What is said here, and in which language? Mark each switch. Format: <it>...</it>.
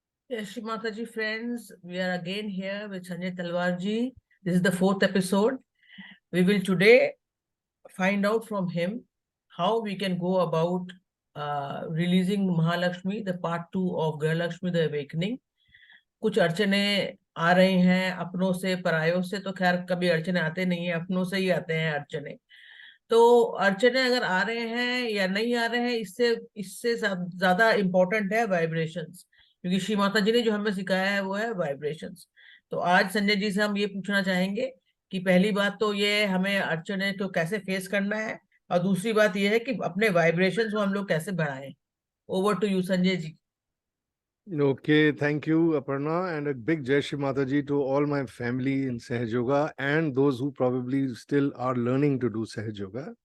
<en>Yes, Shri Mataji friends, we are again here with Sanjay Talwar ji. This is the fourth episode. We will today find out from him how we can go about releasing Mahalakshmi, the part two of Grahalakshmi, the Awakening.</en> <hi>कुछ अड़चने आ रही हैं अपनों से परायों से, तो खैर कभी अड़चने आते नहीं है, अपनों से ही आते हैं अड़चने। तो अड़चने अगर आ रहे हैं या नहीं आ रहे हैं, इससे इससे ज्यादा इम्पोर्टेंट है वाइब्रेशंस, क्योंकि श्री माता जी ने जो हमें सिखाया है वो है वाइब्रेशंस। तो आज संजय जी से हम ये पूछना चाहेंगे कि पहली बात तो ये हमें अड़चने को कैसे फेस करना है, और दूसरी बात ये है कि अपने वाइब्रेशंस को हम लोग कैसे बढ़ाएं।</hi> <en>Over to you Sanjay ji. Okay, thank you, Aparna, and a big Jai Shri Mataji to all my family in Sahaj Yoga and those who probably still are learning to do Sahaj Yoga.</en>